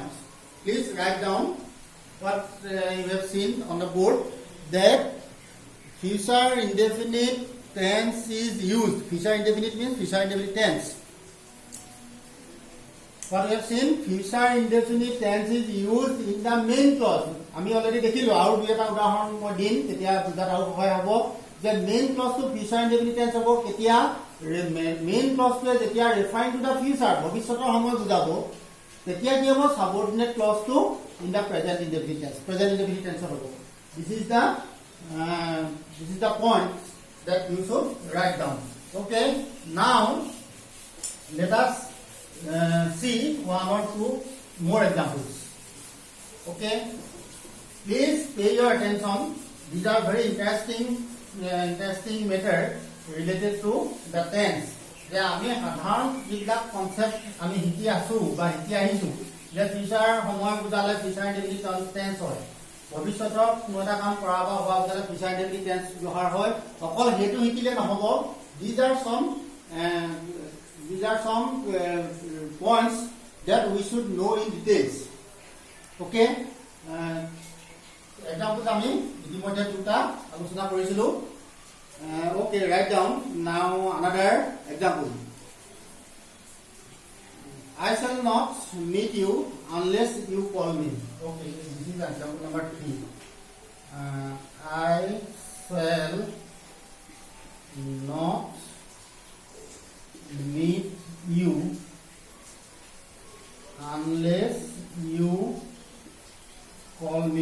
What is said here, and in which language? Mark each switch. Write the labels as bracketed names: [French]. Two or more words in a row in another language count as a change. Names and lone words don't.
[English] Please write down what you have seen on the board that future indefinite tense is used. Future indefinite means future indefinite tense. What we have seen, future indefinite tense is used in the main clause. [Assamese] আমি অলরেডি দেখিলো আৰু দুই এটা উদাহৰণ মই দিম তেতিয়া বুজাত আৰু সহায় হ'ব যে [English] main clause future indefinite tense [Assamese] হ'ব কেতিয়া [English] main clause [Assamese] যেতিয়া [English] referring to the future [Assamese] ভৱিষ্যতৰ সময় বুজাব তেতিয়া কি হ'ব [English] subordinate clause in the present indefinite tense [Assamese] হ'ব [English] this is the point that you should write down. Okay, now let us see one or two more examples. Okay, please pay your attention. These are very interesting method related to the tense. [Assamese] যে আমি সাধাৰণ যিবিলাক কনসেপ্ট আমি শিকি আছো বা শিকি আহিছো যে ফিউচাৰ সময় বুজালে [English] future indefinite tense [Assamese] হয় ভৱিষ্যতৰ কোনো এটা কাম কৰা বা হোৱা বুজালে [English] future indefinite tense [Assamese] ব্যৱহাৰ হয় অকল হেতু শিকিলে নহব [English] these are some points that we should know in details. [Assamese] Okay, example আমি ইতিমধ্যে দুটা আলোচনা কৰিছিলো. [English] Okay, write down now another example. I shall not meet you unless you call me. Okay, this is example number 3. I shall not meet you unless you call me.